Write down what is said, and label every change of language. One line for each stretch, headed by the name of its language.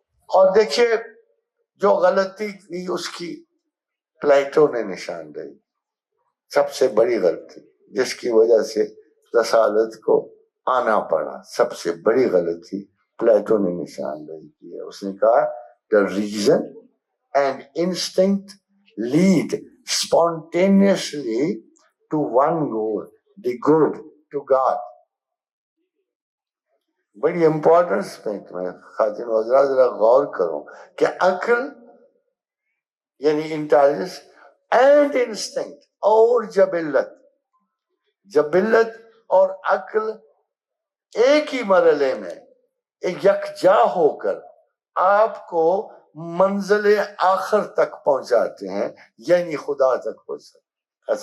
Urdu: اور دیکھیے جو غلطی کی اس کی پلیٹو نے نشاندہی, سب سے بڑی غلطی جس کی وجہ سے رسالت کو آنا پڑا, سب سے بڑی غلطی پلیٹو نے نشاندہی کی ہے. اس نے کہا
English: the reason and instinct lead spontaneously to one goal, the good, to God.
Urdu: بڑی امپورٹنس پوائنٹ میں خاتون و حضرات ذرا غور کرو کہ عقل یعنی انٹیلیجنس اینڈ انسٹنکٹ اور جبلت اور عقل ایک ہی مرحلے میں یکجا ہو کر آپ کو منزل آخر تک پہنچاتے ہیں، یعنی خدا تک پہنچاتے.